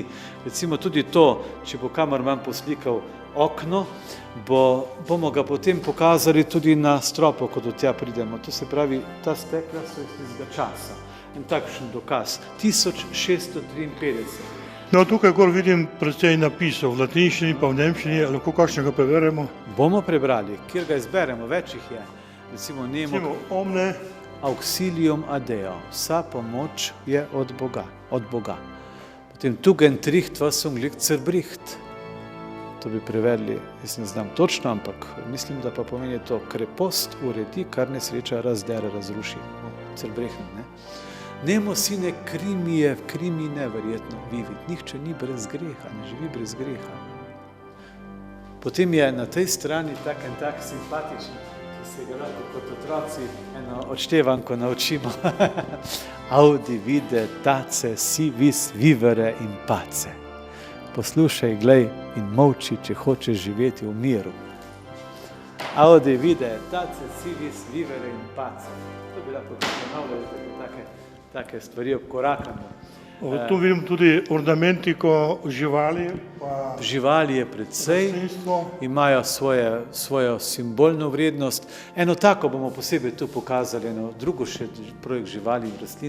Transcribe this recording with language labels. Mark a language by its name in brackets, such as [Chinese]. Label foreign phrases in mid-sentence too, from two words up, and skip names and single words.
[Slovenian] Recimo tudi to, če bo kamerman poslikal okno, bomo ga potem pokazali tudi na stropu, ko do tja pridemo. To se pravi, ta stekla so iz tistega časa. In takšen dokaz. 1653. No, tukaj gor vidim precej napisov v latinščini pa v nemščini, lahko kakšnega preverimo? Bomo prebrali, kjer ga izberemo, več jih je. Recimo [Latin] Omne auxilium adeo, [Slovenian] vsa pomoč je od Boga. [German] Potem tugentricht was unglück zerbricht. [Slovenian] To bi prevedli, jaz ne znam točno, ampak mislim, da pa pomeni to krepost uredi, kar nesreča razdere, razruši. [German] Zerbrechn, ne? [Latin] Nemo sine krimine verjetno vivit. [Slovenian] Nihče ni brez greha, ne živi brez greha. Potem je na tej strani tak simpatičen, ki se ga lahko kot otroci eno odštevanko naučimo. [Latin] Audi vide tace si vis vivere in pace. [Slovenian] Poslušaj, glej in molči, če hočeš živeti v miru. [Latin] Audi vide tace si vis vivere in pace. [Slovenian] To bi lahko ponavljali take stvari obkorakamo. Tu vidim tudi ornamentiko živali. Živali je precej, imajo svojo simbolno vrednost. Eno tako bomo posebej tu pokazali, eno drugo še projekt živali in rastlin.